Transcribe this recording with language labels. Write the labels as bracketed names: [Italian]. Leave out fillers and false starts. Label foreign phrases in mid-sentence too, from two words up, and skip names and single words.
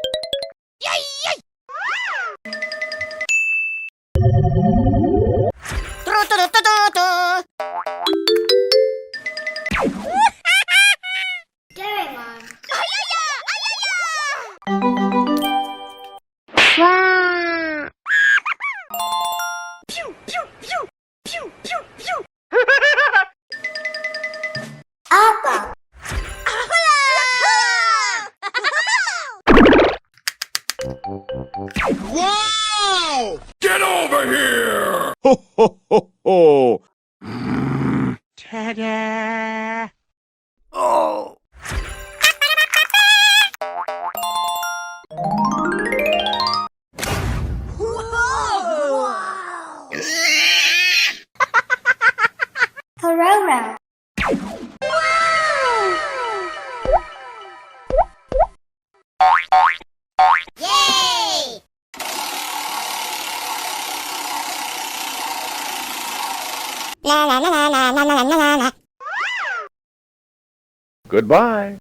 [English] Doraemon. Wow! Pew, pew, pew, pew, pew, pew. Apple. Wow! Get over here! Ho ho ho ho! Ta-da! Oh! Corona. Yay! La la la la la la la la la la. Goodbye.